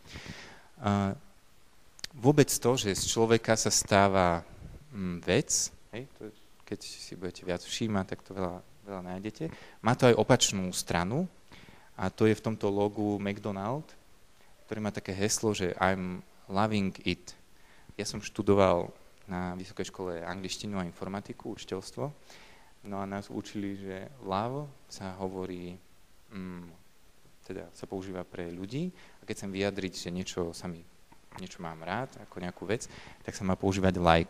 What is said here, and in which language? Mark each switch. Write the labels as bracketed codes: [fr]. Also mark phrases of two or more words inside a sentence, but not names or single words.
[sk] Vôbec to, že z človeka sa stáva vec, keď si budete viac všímať, tak to veľa nájdete, má to aj opačnú stranu a to je v tomto logu McDonald, ktorý má také heslo, že [en] I'm loving it. [sk] Ja som študoval na vysokej škole angličtinu a informatiku, učiteľstvo, no a nás učili, že love sa hovorí, teda sa používa pre ľudí a keď chcem vyjadriť, že niečo sa mi niečo mám rád, ako nejakú vec, tak sa má používať like.